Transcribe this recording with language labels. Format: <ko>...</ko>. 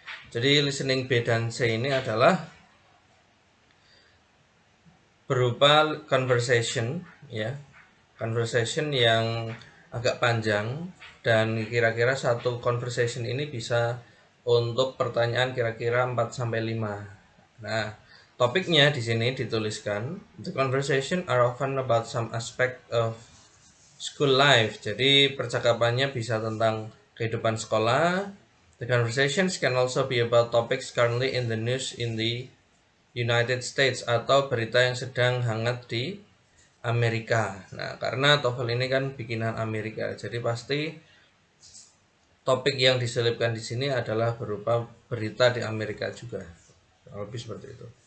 <id>Jadi listening B dan C ini adalah berupa conversation ya. Conversation yang agak panjang dan kira-kira satu conversation ini bisa untuk pertanyaan kira-kira 4 sampai 5.</id> <en>Nah, topiknya di sini dituliskan, the conversation are often about some aspect of school life.</en> <id>Jadi percakapannya bisa tentang kehidupan sekolah.</id> <en>The conversations can also be about topics currently in the news in the United States atau berita yang sedang hangat di Amerika.</en> <id>Nah, karena TOEFL ini kan bikinan Amerika, jadi pasti topik yang diselipkan di sini adalah berupa berita di Amerika juga. Lebih seperti itu.</id>